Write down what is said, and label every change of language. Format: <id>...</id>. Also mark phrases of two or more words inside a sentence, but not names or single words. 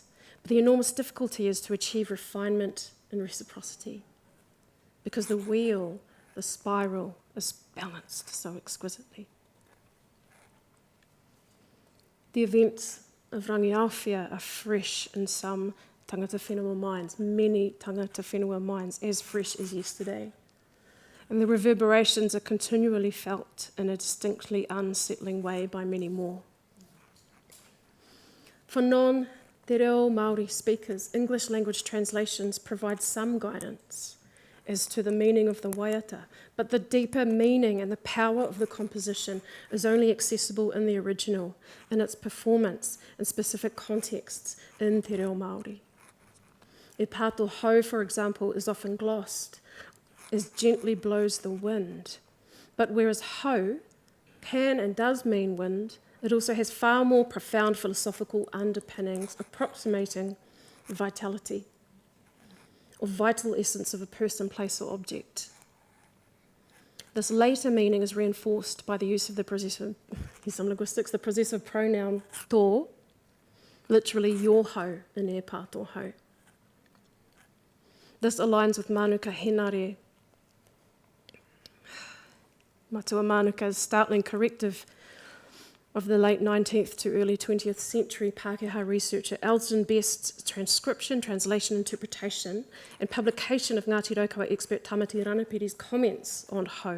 <en>But the enormous difficulty is to achieve refinement and reciprocity, because the wheel, the spiral, is balanced so exquisitely. The events of Rangiawhia are fresh in some</en> <mi>tangata whenua</mi> <en>minds, many</en> <mi>tangata whenua</mi> <en>minds, as fresh as yesterday. And the reverberations are continually felt in a distinctly unsettling way by many more. For non-</en> <mi>te reo Māori</mi> <en>speakers, English language translations provide some guidance as to the meaning of the waiata, but the deeper meaning and the power of the composition is only accessible in the original, in its performance in specific contexts in</en> <mi>te reo Māori. E pāto hau,</mi> <en>for example, is often glossed as gently blows the wind, but whereas hau can and does mean wind, it also has far more profound philosophical underpinnings approximating vitality, or vital essence of a person, place, or object. This later meaning is reinforced by the use of the possessive, in some linguistics, the possessive pronoun tō, literally your hau in</en> <mi>e pāto hau.</mi> <en>This aligns with Mānuka Henare, Matua Mānuka's startling corrective of the late 19th to early 20th century Pākehā researcher Elsden Best's transcription, translation, interpretation, and publication of Ngāti Raukawa expert Tamati Ranapiri's comments on hau.</en>